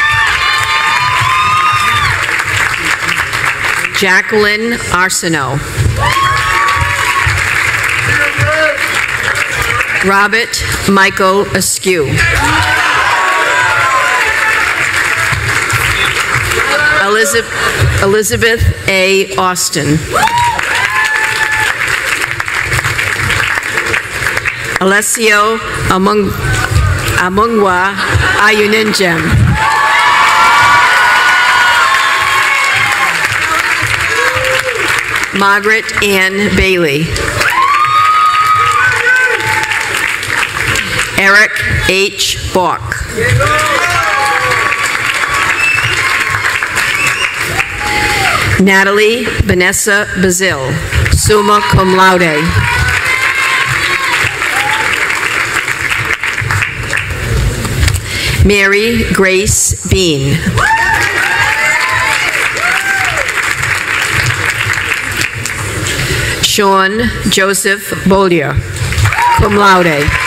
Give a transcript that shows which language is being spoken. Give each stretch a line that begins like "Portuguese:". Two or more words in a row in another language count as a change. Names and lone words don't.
English: Jacqueline Arsenault. Robert Michael Askew. Elizabeth A. Austin. Alessio Amungwa Ayuninjem. Margaret Ann Bailey. Eric H. Bach. Natalie Vanessa Bazil,
Latin: summa cum laude.
English: Mary Grace Bean. Sean Joseph Bollier,
Latin: cum laude.